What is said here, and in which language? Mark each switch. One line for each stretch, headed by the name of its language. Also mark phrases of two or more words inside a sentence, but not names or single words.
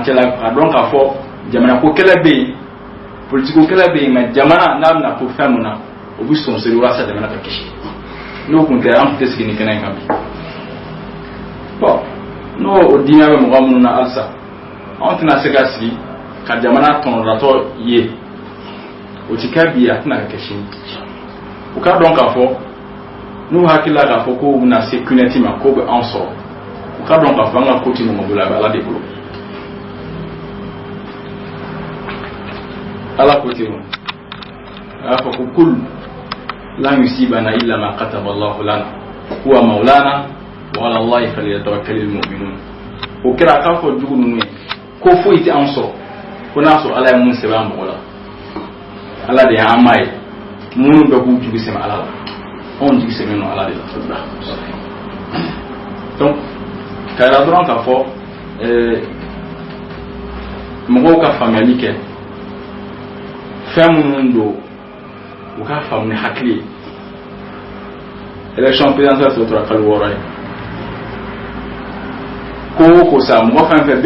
Bambara: cɛla a dɔn k'a fɔ jamana ko kɛlɛ bɛ yen politiko kɛlɛ bɛ yen mais jamana n'a bɛna to fɛn mun na o bɛ sɔnsori walasa jamana ka kisi n'o kun tɛ an tun tɛ sigi nin kɛnɛ in kan bi bon n'o diɲɛ bɛ mɔgɔ minnu na halisa anw tɛna se ka sigi ka jamana tɔnɔdatɔ ye o ti kɛ bi a tɛna ka kɛ sini u k'a dɔn k'a fɔ n'u hakilila k'a fɔ k'u bɛna se kunɛti ma k'o bɛ anw sɔrɔ u k'a dɔn k'a fɔ an ka ko ti mɔgɔ bolo a bɛ Ala de bolo Ala ko ten a y'a fɔ ko
Arabic: قل لن يصيبنا إلا ما كتب الله لنا هو مولانا وعلى الله فليتوكل المؤمنون
Bambara: o kɛra k'a fɔ jugu ninnu ye ko foyi tɛ an sɔrɔ ko n'a sɔrɔ ala ye mun sɛbɛn an mɔgɔ la ala de y'an maa ye minnu bɛ k'u jigi sɛmɛ ala la anw jigi sɛmɛ nɔ ala de la donc ka yira dɔrɔn k'a fɔ mɔgɔw ka faamuyali kɛ fɛn minnu don u k'a faamu ni hakili ye
French: élection présidentielle
Bambara: se tora kalo 6 ye ko ko sa mɔgɔ fɛn fɛn bɛ